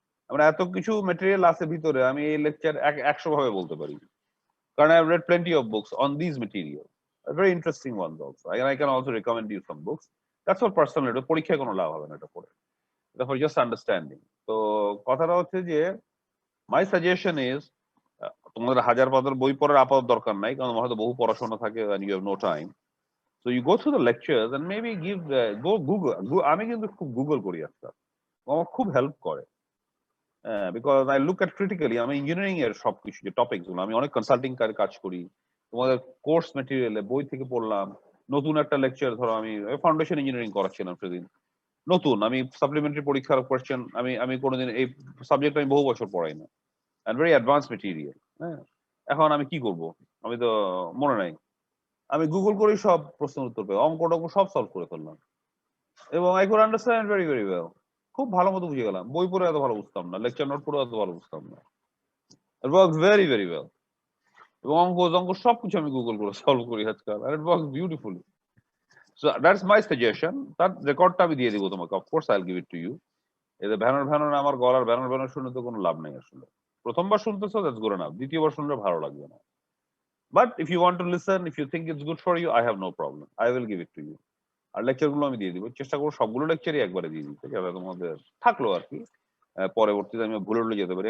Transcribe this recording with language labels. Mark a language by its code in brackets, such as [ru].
[bn] আমার এত কিছু মেটেরিয়াল আছে ভিতরে, আমি এই লেকচার 100 ভাবে বলতে পারি, কারণ [en] I have read plenty of books on this material, very interesting ones also. I can also recommend you some books. That's for personal, [bn] এটা পরীক্ষায় কোনো লাভ হবে না এটা পড়ে, এটা [en] For just understanding. [bn] তো কথাটা হচ্ছে যে [en] my suggestion is, [bn] তোমাদের 1000 পাতার বই পড়ার আপাতত দরকার নাই, কারণ হয়তো বহু পড়াশোনা থাকে [en] and you have no time. So you go through the lectures and maybe go Google. [bn] আমি কিন্তু খুব গুগল করি আজকাল, আমার খুব হেল্প করে, [en] Because I look at critically. [bn] আমি ইঞ্জিনিয়ারিং এর সবকিছু যে টপিক গুলো, আমি অনেক কনসাল্টিং কাজ করি, তোমাদের কোর্স মেটেরিয়ালে বই থেকে পড়লাম। নতুন একটা লেকচার ধরো, আমি ফাউন্ডেশন ইঞ্জিনিয়ারিং করাচ্ছিলাম সেদিন, নতুন আমি সাপ্লিমেন্টারি পরীক্ষার কোয়েশ্চেন, আমি কোনোদিন এই সাবজেক্ট আমি বহু বছর পড়াই না, [en] and very advanced material. [bn] হ্যাঁ, এখন আমি কি করব, আমি তো মনে নাই, আমি গুগল করে সব প্রশ্নের উত্তর পেয়ে অঙ্ক টঙ্ক সব সলভ করে ফেললাম, এবং [en] I could understand very well. [bn] খুব ভালো মতো বুঝে গেলাম, বই পড়ে এত ভালো বুঝতাম না, লেকচার নোট পড়ে এত ভালো বুঝতাম না। [en] It works very well. [bn] এবং অঙ্ক সবকিছু আমি গুগল করে সলভ করি আজকাল, [en] and it works beautifully. So that's my suggestion. [bn] তার রেকর্ডটা আমি দিয়ে দিব তোমাকে, [en] of course I'll give it to you. [bn] এতে ভ্যানর আমার গলার ভ্যানর শুনে তো কোনো লাভ নেই আসলে। প্রথমবার শুনতেছো, [en] that's good enough, [bn] দ্বিতীয়বার শুনলে ভালো লাগবে না। [en] But if you want to listen, if you think it's good for you, I have no problem, I will give it to you. [bn] আর lecture গুলো আমি দিয়ে দিব, চেষ্টা করবো সবগুলো লেকচারই একবারে দিয়ে দিতে, যাতে তোমাদের থাকলো আর কি, পরবর্তীতে আমি ভুলে যেতে পারি।